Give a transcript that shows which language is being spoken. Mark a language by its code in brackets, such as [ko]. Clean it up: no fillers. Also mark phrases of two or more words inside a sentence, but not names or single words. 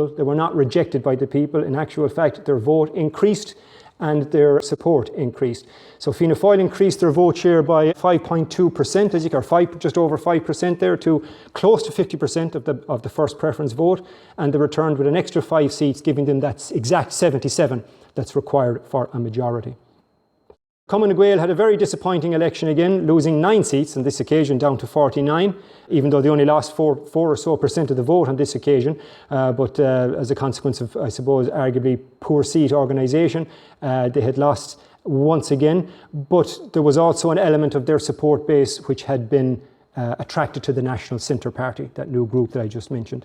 [en] They were not rejected by the people. In actual fact, their vote increased and their support increased. So Fianna Fáil increased their vote share by 5.2%, as you can, just over 5% there, to close to 50% of the first preference vote, and they returned with an extra 5 seats, giving them that exact 77 that's required for a majority. Cumann na Gael had a very disappointing election again, losing 9 seats on this occasion, down to 49, even though they only lost 4 or so % of the vote on this occasion. But as a consequence of, I suppose, arguably poor seat organisation, they had lost once again. But there was also an element of their support base which had been attracted to the National Centre Party, that new group that I just mentioned.